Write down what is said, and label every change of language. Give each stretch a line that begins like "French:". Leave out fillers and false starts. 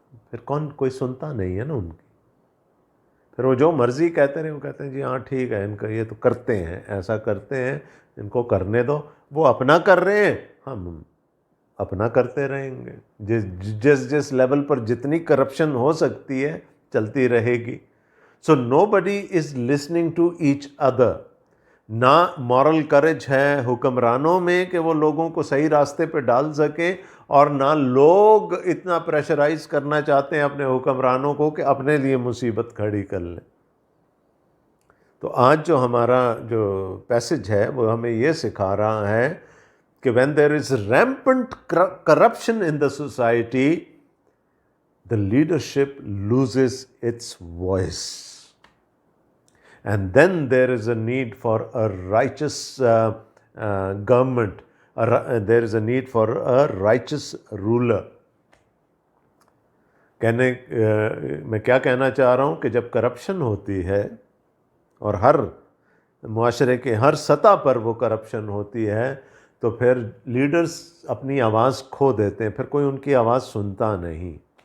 Urdu: پھر کوئی سنتا نہیں ہے نا ان کی. پھر وہ جو مرضی کہتے رہے, وہ کہتے ہیں جی ہاں ٹھیک ہے, ان کا یہ تو کرتے ہیں, ایسا کرتے ہیں, ان کو کرنے دو. وہ اپنا کر رہے ہیں, ہم اپنا کرتے رہیں گے. جس لیول پر جتنی کرپشن ہو سکتی ہے چلتی رہے گی.
English: So nobody is listening to each other.
Urdu: نہ مورل کریج ہے حکمرانوں میں کہ وہ لوگوں کو صحیح راستے پہ ڈال سکے, اور نہ لوگ اتنا پریشرائز کرنا چاہتے ہیں اپنے حکمرانوں کو کہ اپنے لیے مصیبت کھڑی کر لیں. تو آج جو ہمارا جو پیسج ہے وہ ہمیں یہ سکھا رہا ہے کہ
English: when there is rampant corruption in the society, the leadership loses its voice. And then there is a need for a righteous government. There is a need for a righteous ruler.
Urdu: میں کیا کہنا چاہ رہا ہوں کہ جب corruption ہوتی ہے اور ہر معاشرے کے ہر سطح پر وہ کرپشن ہوتی ہے تو پھر لیڈرز اپنی آواز کھو دیتے ہیں, پھر کوئی ان کی آواز سنتا نہیں.